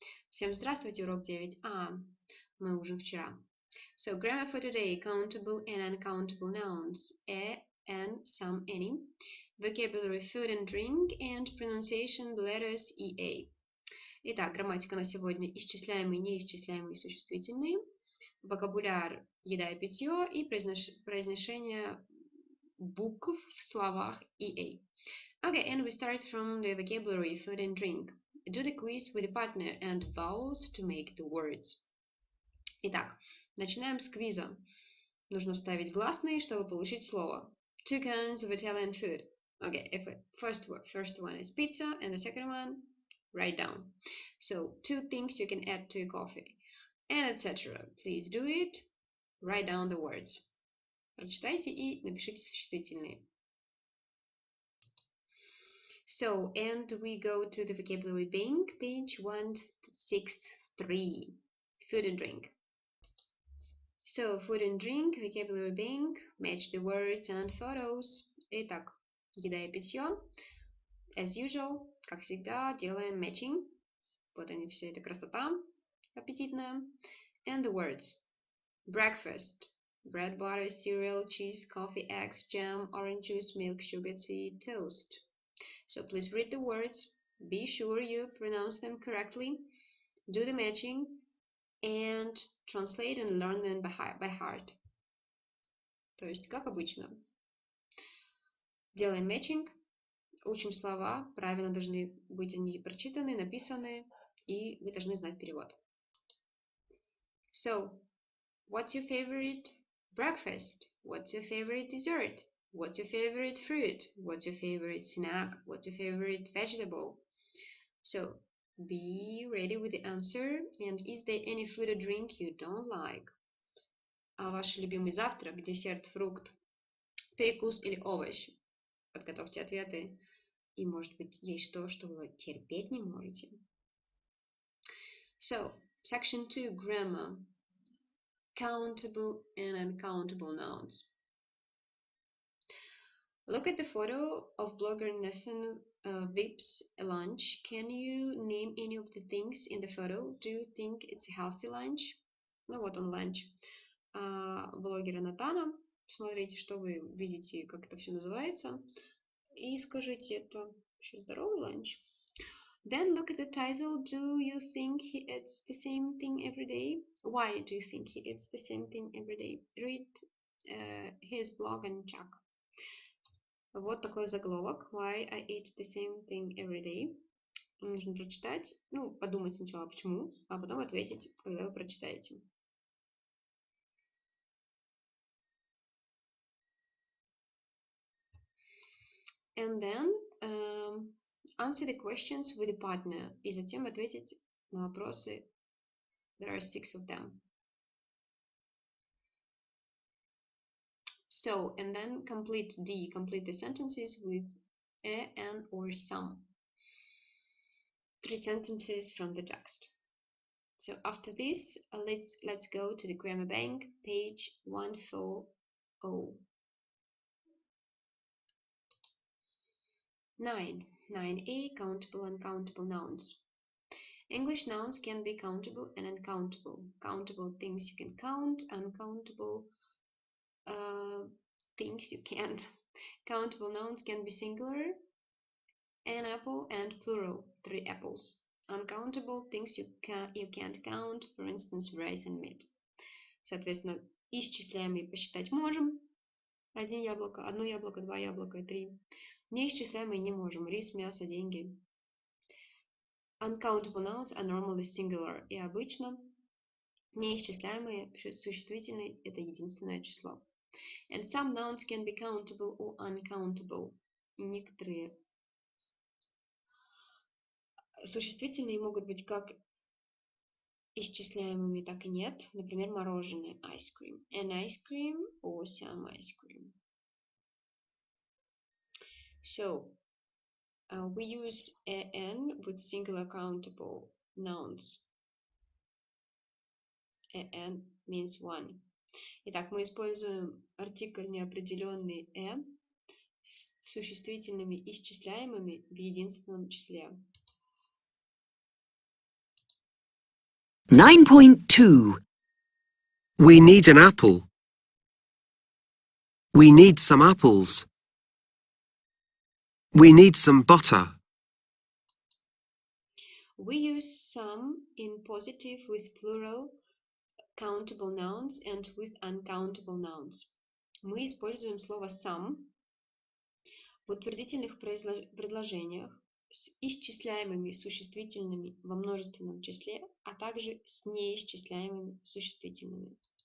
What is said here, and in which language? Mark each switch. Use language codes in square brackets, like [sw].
[ru] Всем здравствуйте, урок 9а. Мы ужин вчера. [en] So, grammar for today, countable and uncountable nouns, a, and, some, any. Vocabulary, food and drink, and pronunciation, letters, ea. [ru] Итак, грамматика на сегодня: исчисляемые, неисчисляемые, существительные. Вокабуляр, еда и питье, и произношение букв в словах ea. [en] Okay, and we start from the vocabulary, food and drink. Do the quiz with a partner and vowels to make the words. [ru] Итак, начинаем с квиза. Нужно вставить гласные, чтобы получить слово. [en] Two kinds of Italian food. Okay, if first one is pizza and the second one, write down. So, 2 things you can add to a coffee, and etc. Please do it. Write down the words. [ru] Прочитайте и напишите существительные. [en] So, and we go to the vocabulary bank, page 163, food and drink. So, food and drink, vocabulary bank, match the words and photos. [ru] Итак, еда и питье. [en] As usual, [ru] как всегда, делаем matching. Вот они, вся эта красота аппетитная. [en] And the words. Breakfast. Bread, butter, cereal, cheese, coffee, eggs, jam, orange juice, milk, sugar, tea, toast. So please read the words, be sure you pronounce them correctly, do the matching, and translate and learn them by heart. [ru] То есть, как обычно. Делаем matching, учим слова, правильно должны быть они прочитаны, написаны, и вы должны знать перевод. [en] So, what's your favorite breakfast? What's your favorite dessert? What's your favorite fruit? What's your favorite snack? What's your favorite vegetable? So, be ready with the answer. And is there any food or drink you don't like? [ru] А ваш любимый завтрак, десерт, фрукт, перекус или овощ? Подготовьте ответы. И, может быть, есть что, что вы терпеть не можете. [en] So, section 2, grammar. Countable and uncountable nouns. Look at the photo of blogger Nathan Vips lunch. Can you name any of the things in the photo? Do you think it's a healthy lunch? [ru] Ну вот он lunch. Блогера Натана. Смотрите, что вы видите, как это все называется. И скажите, это вообще здоровый ланч? [en] Then look at the title. Do you think he eats the same thing every day? Why do you think he eats the same thing every day? Read his blog and check. [ru] Вот такой заголовок. [en] Why I eat the same thing every day. [ru] Нужно прочитать, подумать сначала почему, а потом ответить, когда вы прочитаете. [en] And then answer the questions with a partner. [ru] И затем ответить на вопросы. [en] There are 6 of them. So, and then complete the sentences with a, an, or some. 3 sentences from the text. So after this, let's go to the grammar bank, page 140. 9a, countable and uncountable nouns. English nouns can be countable and uncountable. Countable things you can count, uncountable things you can't. Countable nouns can be singular, an apple, and plural, 3 apples. Uncountable things you can't count, for instance, rice and meat. [ru] Соответственно, исчисляемые посчитать можем. 1 яблоко, 1 яблоко, 2 яблока, 3. Неисчисляемые не можем. Рис, мясо, деньги. [en] Uncountable nouns are normally singular. [ru] И обычно неисчисляемые существительные – это единственное число. [en] And some nouns can be countable or uncountable. [ru] И некоторые существительные могут быть как исчисляемыми, так и нет. Например, мороженое, [en] ice cream. An ice cream or some ice cream. So, we use an with singular countable nouns. An means one. [ru] Итак, мы используем артикль неопределенный с существительными исчисляемыми в единственном числе. [en] 9.2. We need an apple. We need some apples. We need some butter. We use some in positive with plural countable nouns and with uncountable nouns. [ru] Мы используем слово some в утвердительных предложениях с исчисляемыми существительными во множественном числе, а также с неисчисляемыми существительными.